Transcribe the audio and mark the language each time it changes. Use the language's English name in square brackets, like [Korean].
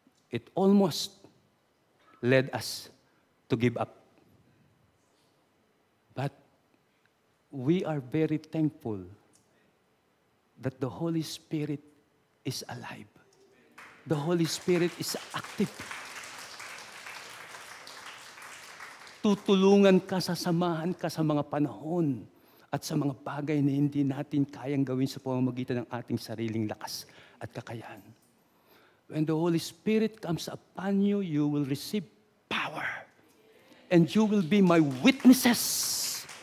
[English] It almost led us to give up. But we are very thankful that the Holy Spirit is alive. The Holy Spirit is active. [Filipino] Tutulungan ka, sasamahan ka sa mga panahon at sa mga bagay na hindi natin kayang gawin sa pamamagitan ng ating sariling lakas at kakayahan. [English] When the Holy Spirit comes upon you, you will receive power. And you will be my witnesses.